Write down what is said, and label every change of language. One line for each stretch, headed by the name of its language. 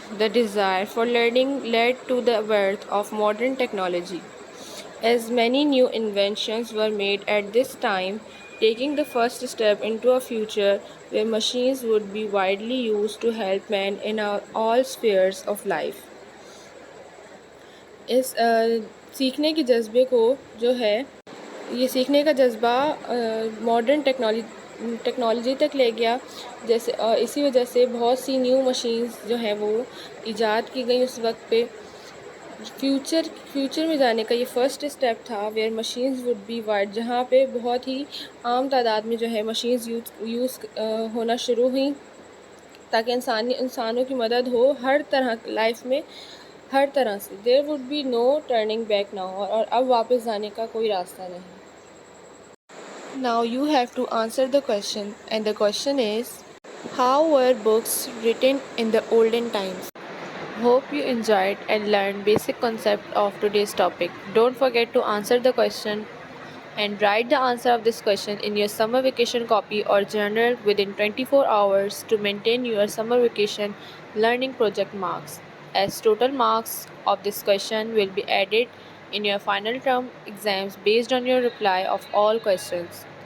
English: The desire for learning led to the birth of modern technology. As many new inventions were made at this time, taking the first step into a future where machines would be widely used to help man in all spheres of life.
Urdu: اس سیکھنے کے جذبے کو جو ہے یہ سیکھنے کا جذبہ ماڈرن ٹیکنالوجی تک لے گیا. جیسے اسی وجہ سے بہت سی نیو مشینز جو ہیں وہ ایجاد کی گئیں اس وقت پہ. فیوچر میں جانے کا یہ فرسٹ اسٹیپ تھا
English: where machines would be wide,
Urdu: جہاں پہ بہت ہی عام تعداد میں جو ہے مشینز یوز ہونا شروع ہوئیں تاکہ انسانوں کی مدد ہو ہر طرح لائف میں ہر طرح سے.
English: there would be no turning back now,
Urdu: اور اب واپس جانے کا کوئی راستہ نہیں.
English: Now you have to answer the question, and the question is, how were books written in the olden times? Hope you enjoyed and learned basic concept of today's topic. Don't forget to answer the question and write the answer of this question in your summer vacation copy or journal within 24 hours to maintain your summer vacation learning project marks, as total marks of this question will be added in your final term exams based on your reply of all questions.